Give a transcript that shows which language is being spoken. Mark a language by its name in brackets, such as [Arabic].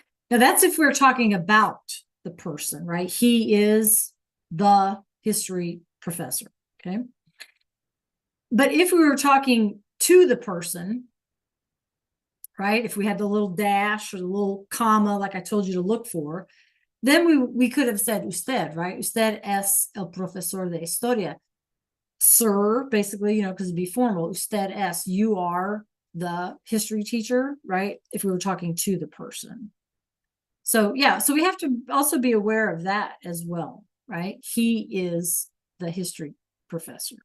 [English] Now that's if we're talking about the person, right? He is the history professor. Okay. But if we were talking to the person, right? If we had the little dash or the little comma, like I told you to look for, then we could have said usted, right? [Spanish] Usted es el profesor de historia. [English] Sir, basically, you know, because it'd be formal. [Spanish] Usted es, [English] you are the history teacher, right? If we were talking to the person. So yeah, so we have to also be aware of that as well, right? He is the history professor.